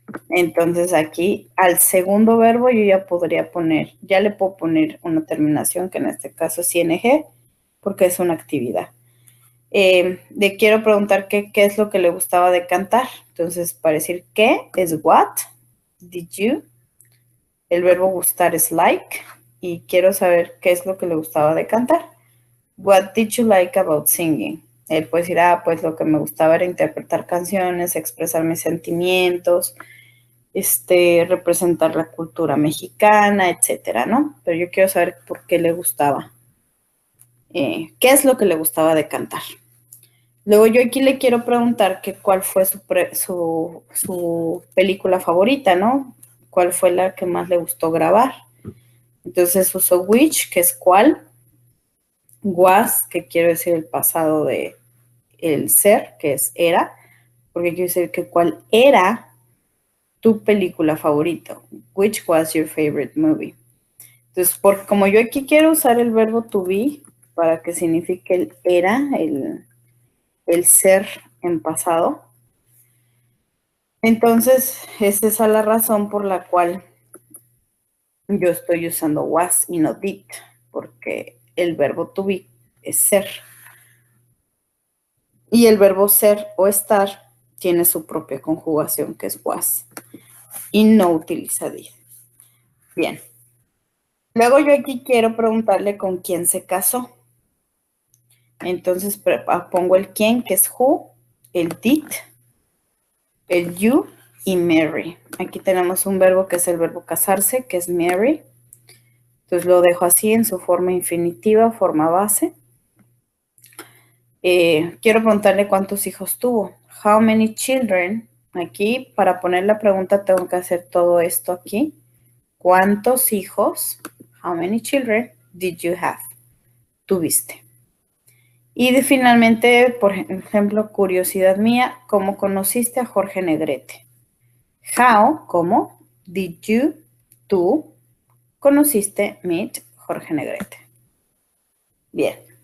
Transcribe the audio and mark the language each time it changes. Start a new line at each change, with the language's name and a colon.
Spanish: Entonces aquí al segundo verbo yo ya le puedo poner una terminación que en este caso es ing porque es una actividad. Le quiero preguntar qué es lo que le gustaba de cantar. Entonces, para decir qué es
English: what did you.
Spanish: El verbo gustar es like y quiero saber qué es lo que le gustaba de cantar.
English: What did you like about singing?
Spanish: Él puede decir, pues lo que me gustaba era interpretar canciones, expresar mis sentimientos, representar la cultura mexicana, etcétera, ¿no? Pero yo quiero saber por qué le gustaba. ¿Qué es lo que le gustaba de cantar? Luego yo aquí le quiero preguntar que cuál fue su película favorita, ¿no? ¿Cuál fue la que más le gustó grabar? Entonces uso which, que es cuál. Was, que quiero decir el pasado de el ser, que es era. Porque quiero decir que cuál era tu película favorita.
English: Which was your favorite movie?
Spanish: Entonces, porque como yo aquí quiero usar el verbo to be para que signifique el era, el ser en pasado. Entonces, es esa la razón por la cual yo estoy usando was y no did, porque el verbo to be es ser. Y el verbo ser o estar tiene su propia conjugación, que es was, y no utiliza did. Bien. Luego yo aquí quiero preguntarle con quién se casó. Entonces pongo el quién, que es who, el did, el you y marry. Aquí tenemos un verbo que es el verbo casarse, que es marry. Entonces lo dejo así en su forma infinitiva, forma base. Quiero preguntarle cuántos hijos tuvo.
English: How many children?
Spanish: Aquí, para poner la pregunta, tengo que hacer todo esto aquí. ¿Cuántos hijos?
English: How many children did you have?
Spanish: Tuviste. Y finalmente, por ejemplo, curiosidad mía, ¿cómo conociste a Jorge Negrete? How, ¿cómo?
English: Did you,
Spanish: tú, conociste, meet, Jorge Negrete. Bien.